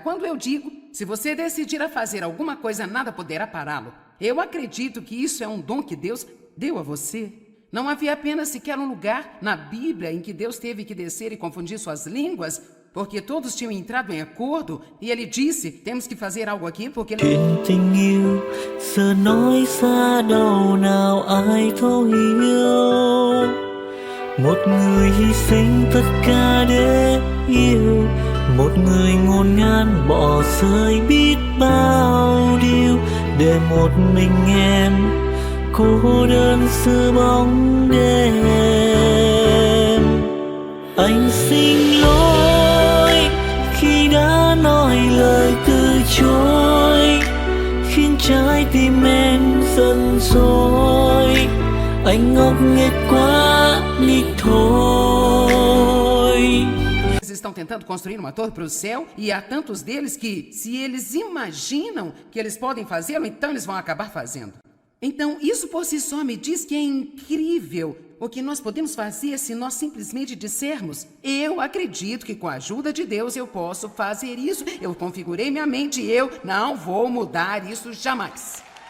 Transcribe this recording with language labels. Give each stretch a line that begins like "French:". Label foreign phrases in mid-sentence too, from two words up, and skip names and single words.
Portuguese: Quando eu digo, se você decidir a fazer alguma coisa, nada poderá pará-lo. Eu acredito que isso é um dom que Deus deu a você. Não havia apenas sequer um lugar na Bíblia em que Deus teve que descer e confundir suas línguas, porque todos tinham entrado em acordo, e ele disse, temos que fazer algo aqui, porque...
Vietnamese: Tình yêu giờ nói xa đâu nào ai thấu hiểu, một người hy sinh tất cả để yêu, một người ngổn ngang bỏ rơi biết bao điều, để một mình em cô đơn giữa bóng đêm. Anh xin lỗi khi đã nói lời từ chối, khiến trái tim em giận dỗi. Anh ngốc nghếch quá đi thôi.
Portuguese: Eles estão tentando construir uma torre para o céu, e há tantos deles que, se eles imaginam que eles podem fazê-lo, então eles vão acabar fazendo. Então, isso por si só me diz que é incrível o que nós podemos fazer se nós simplesmente dissermos, eu acredito que com a ajuda de Deus eu posso fazer isso, eu configurei minha mente e eu não vou mudar isso jamais.